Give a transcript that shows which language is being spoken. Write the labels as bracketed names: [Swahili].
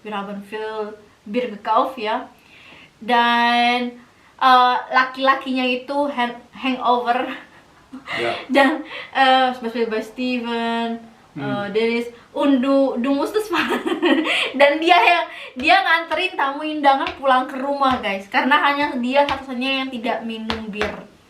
[German] Wir haben viel bir gekauft ya. [Indonesian] Dan laki-lakinya itu hangover. [German] Ja. [Indonesian] Dan seperti [German] bei Steven, Dennis, und du musstest fahren. [Indonesian] Dan dia nganterin tamu undangan pulang ke rumah, guys, karena hanya dia satu-satunya yang tidak minum bir.